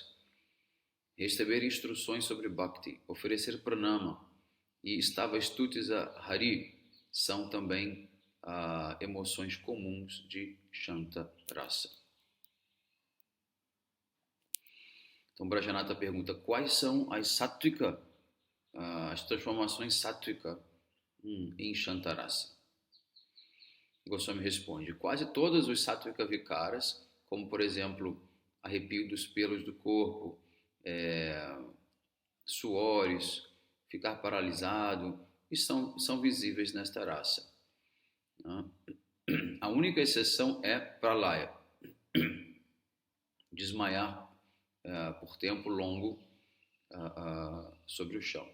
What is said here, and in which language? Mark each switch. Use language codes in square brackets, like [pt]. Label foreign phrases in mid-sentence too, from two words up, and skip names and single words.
[pt] Receber instruções sobre Bhakti, oferecer pranama e [sa] stava stutis [pt] a Hari são também emoções comuns de [sa] Shanta Rasa. [pt] Então, Brajanatha pergunta, quais são as sattvika, as transformações sattvika em [sa] Shanta Rasa? [pt] Goswami responde, quase todos os [sa] sattvika vikaras, [pt] como por exemplo, arrepio dos pelos do corpo, suores, ficar paralisado, e são visíveis nesta rasa. A única exceção é pralaya, desmaiar por tempo longo sobre o chão.